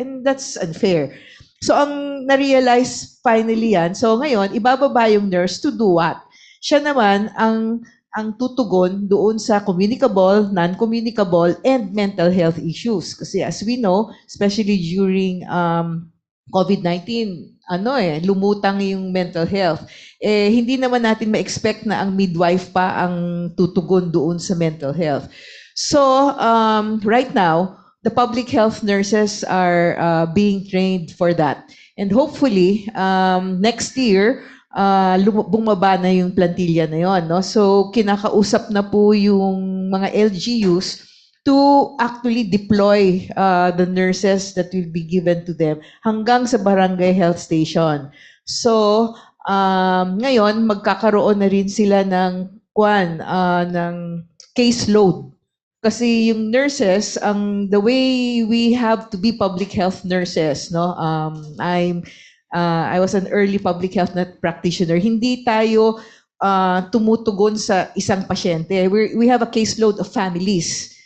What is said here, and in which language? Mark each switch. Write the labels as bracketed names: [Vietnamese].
[English] And that's unfair. So [Filipino] ang na-realize [English] finally yan, so [Filipino] ngayon, ibababa yung [English] nurse to do what? [Filipino] Siya naman ang tutugon doon sa [English] communicable, non-communicable, and mental health issues. [Filipino] Kasi [English] as we know, especially during COVID-19, [Filipino] lumutang yung mental health. Hindi naman natin ma-expect na ang midwife pa ang tutugon doon sa mental health. [English] So, right now, the public health nurses are being trained for that. And hopefully, next year, [Filipino] bumaba na yung plantilla na yon, no? [English] So, [Filipino] kinakausap na po yung mga [English] LGUs to actually deploy the nurses that will be given to them [Filipino] hanggang sa [English] barangay health station. [Filipino] So, ngayon, magkakaroon na rin sila ng [English] caseload. [Filipino] Kasi yung [English] nurses, the way we have to be public health nurses, no? I was an early public health practitioner. [Filipino] Hindi tayo tumutugon sa isang pasyente. [English] We have a caseload of families.